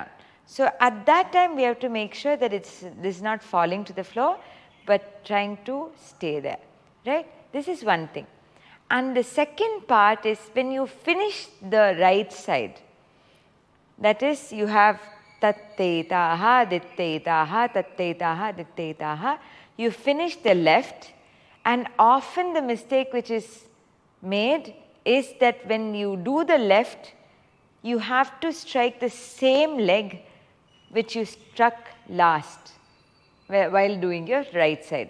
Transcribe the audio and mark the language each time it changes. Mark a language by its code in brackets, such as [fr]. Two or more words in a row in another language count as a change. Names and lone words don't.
[en] So at that time we have to make sure that this is not falling to the floor but trying to stay there, right. This is one thing. And the second part is when you finish the right side, that is you have Tat Tei Ta Ha, Dit Tei Ta Ha, Tat Tei Ta Ha, Dit Tei Ta Ha. You finish the left, and often the mistake which is made is that when you do the left, you have to strike the same leg which you struck last while doing your right side.